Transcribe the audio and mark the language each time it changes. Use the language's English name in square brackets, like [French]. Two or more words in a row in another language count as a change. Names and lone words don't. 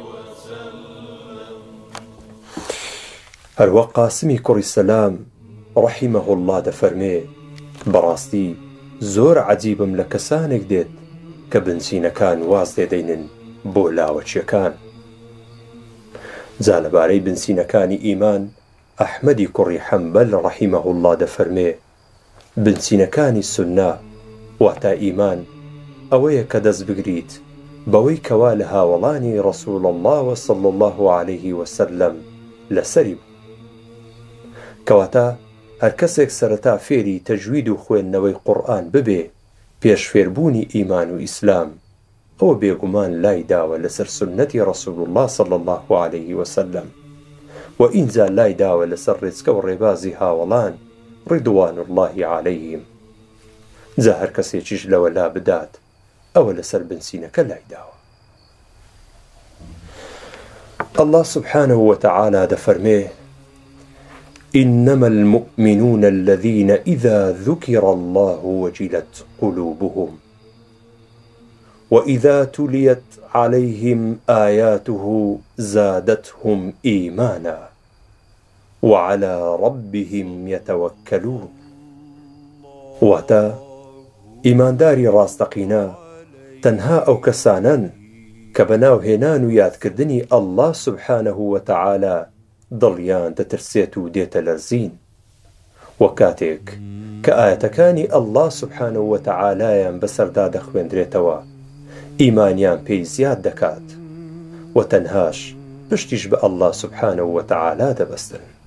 [Central Kurdish] هەروە قاسمی کوڕی سەلام [Arabic] ڕەحیمەه الله [Central Kurdish] دەفەرمێ: بەڕاستی زۆر عەجیبم لە کەسانێک دێت کە بنچینەکان واز لێدەینن بۆ لاوەچیەکان. جا لەبارەی بنچینەکانی ئیمان ئەحمەدی کوڕی حەنبەل [Arabic] ڕەحیمەه الله [Central Kurdish] دەفەرمێ: بنچینەکانی سوننا واتە ئیمان ئەوەیە کە دەست بگریت بەوەی کەوا لە هاوڵانی [Arabic] ڕەسوڵ الله صلی الله عليه وسلم [Central Kurdish] لەسەری بوو، کەواتە هەر کەسێک سەرەتا فێری تەجوید و خوێندنەوەی قورئان ببێ پێش فێربوونی ئیمان و ئیسلام، ئەوە بێگومان لای داوە لەسەر سنەتی [Arabic] ڕەسوڵ الله صلی الله عليه وسلم، [Central Kurdish] و ئینجا لای داوە لەسەر ڕێچکە و ڕێبازی هاوڵان [Arabic] ڕیدوان الله عليهم. [Central Kurdish] جا هەر کەسێکیش لەوە لا بدات ئەوە لەسەر بنچینەکە لای داوە. [Arabic] الله سبحانه وتعالى دەفەرمێ: إنما المؤمنون الذين إذا ذكر الله وجلت قلوبهم وإذا تليت عليهم آياته زادتهم إيمانا وعلى ربهم يتوكلون. [Central Kurdish] واتا إيمان داري راستقينا تنها أو كسانا كبناو هێنان و یادکردنی [Arabic] الله سبحانه وتعالى [Central Kurdish] دڵیان دەترسێت و دێتە لەرزین، و کاتێک کە ئاەتەکانی [Arabic] الله سبحانه وتعالایان [Central Kurdish] بەسەردا دەخوێندرێتەوە ئیمانیان پێی زیاد دەکات و تەنهاش پشتیش بە [Arabic] ئەڵڵا سوبحانەهو وەتەعالا [Central Kurdish] دەبەستن.